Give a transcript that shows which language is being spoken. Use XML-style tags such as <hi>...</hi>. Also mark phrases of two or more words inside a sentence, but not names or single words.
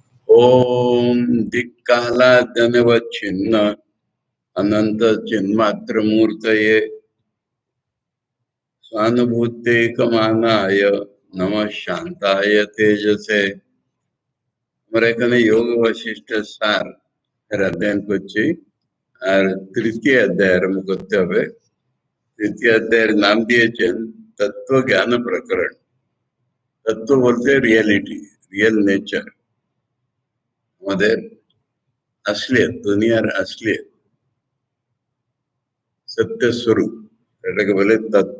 <sa>ओम दिक्कालाद्यनवच्छिन्न अनंत चिन्मात्र मूर्तये स्वानुभूतेकमानाय नमः शांताय तेजसे।</sa> <bn>আমরা এখানে যোগ বশিষ্ঠ সার এর অধ্যয়ন করছি। আর তৃতীয় অধ্যায় আরম্ভ করতে হবে। তৃতীয় অধ্যায়ের নাম দিয়েছেন তত্ত্ব জ্ঞান প্রকরণ। তত্ত্ব বলতে রিয়েলিটি,</bn> <en>real nature,</en> <bn>আমাদের আসলিয়ত, দুনিয়ার আসলিয়ত, সত্য স্বরূপ, এটাকে বলে তত্ত্ব।</bn>